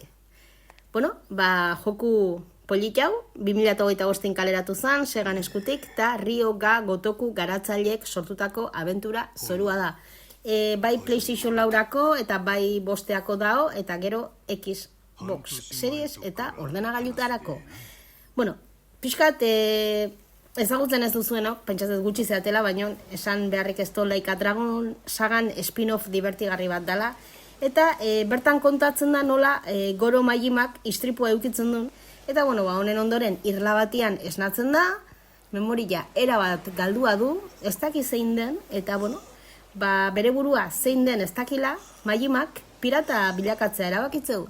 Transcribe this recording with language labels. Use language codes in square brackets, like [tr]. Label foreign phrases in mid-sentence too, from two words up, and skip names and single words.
[eu] Bueno, joku polit hau, 2025 kaleratu zen, Segan eskutik, eta Ryoga Gotoku garatzaileek sortutako abentura zorua da. Bai PlayStation 4ako eta bai 5ako dao, eta gero Xbox Series eta ordenagailutarako. Bueno, pixkat ezagutzen ez duzuenok, pentsatzen gutxi zeatela, baina esan beharrik ez Like a Dragon sagan spin-off divertigarri bat dela, eta bertan kontatzen da nola Goro Majimak istripua eukitzen duen, eta honen ondoren irla batian esnatzen da, memoria erabat galdua du, ez daki zein den, eta bere burua zein den ez dakila, Majimak pirata bilakatzea erabakitzeu.